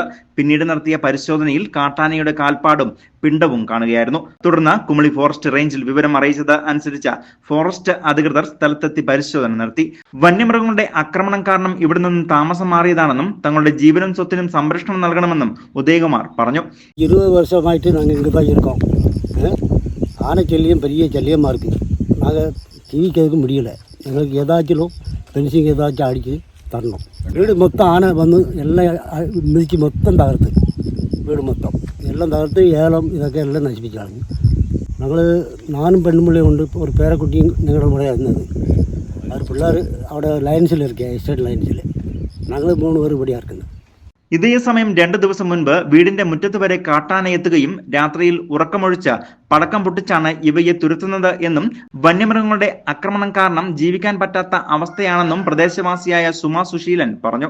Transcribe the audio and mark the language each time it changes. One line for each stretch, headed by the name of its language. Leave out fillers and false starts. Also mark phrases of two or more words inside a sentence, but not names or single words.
Malayalam: പിന്നീട് നടത്തിയ പരിശോധനയിൽ കാട്ടാനയുടെ കാൽപ്പാടും പിണ്ടവും കാണുകയായിരുന്നു. തുടർന്ന് കുമളി ഫോറസ്റ്റ് റേഞ്ചിൽ വിവരം അറിയിച്ചത് അനുസരിച്ച് ഫോറസ്റ്റ് അധികൃതർ സ്ഥലത്തെത്തി പരിശോധന നടത്തി. വന്യമൃഗങ്ങളുടെ ആക്രമണം കാരണം ഇവിടെ നിന്നും താമസം മാറിയതാണെന്നും തങ്ങളുടെ ജീവനും സ്വത്തിനും സംരക്ഷണം നൽകണമെന്നും ഉദയകുമാർ പറഞ്ഞു.
Tamil: 20 வருஷமாயிட்டு நாங்கள் இங்கே தான் இருக்கோம். ஆனை சல்லியம் பெரிய சல்லியமாக இருக்குது. நாங்கள் ஜீவிக்கிறதுக்கு முடியலை. எங்களுக்கு ஏதாச்சும் பென்சிங் ஏதாச்சும் அடித்து தரணும். வீடு மொத்தம் ஆனை வந்து எல்லாம் மிதிச்சு மொத்தம் தகர்த்து,
Malayalam: വീട് മൊത്തം എല്ലാം തകർത്ത് ഏലം ഇതൊക്കെ എല്ലാം നശിപ്പിച്ചാണ്. ഞങ്ങൾ നാനും പെണ്ണുമ്പിള്ളയും കൊണ്ട് ഒരു പേരക്കുട്ടിയും ഞങ്ങളുടെ കൂടെ ഇരുന്നത്. അവർ പിള്ളേർ അവിടെ ലൈൻസിലിരിക്കുക, എസ്റ്റേറ്റ് ലൈൻസിൽ. ഞങ്ങൾ 3 പേർ ഇവിടെ ഇറക്കുന്നത്. ഇതേസമയം 2 ദിവസം മുൻപ് വീടിന്റെ മുറ്റത്ത് വരെ കാട്ടാന എത്തുകയും രാത്രിയിൽ ഉറക്കമൊഴിച്ച് പടക്കം പൊട്ടിച്ചാണ് ഇവയെ തുരത്തുന്നത് എന്നും വന്യമൃഗങ്ങളുടെ ആക്രമണം കാരണം ജീവിക്കാൻ പറ്റാത്ത അവസ്ഥയാണെന്നും പ്രദേശവാസിയായ സുമ സുശീലൻ പറഞ്ഞു.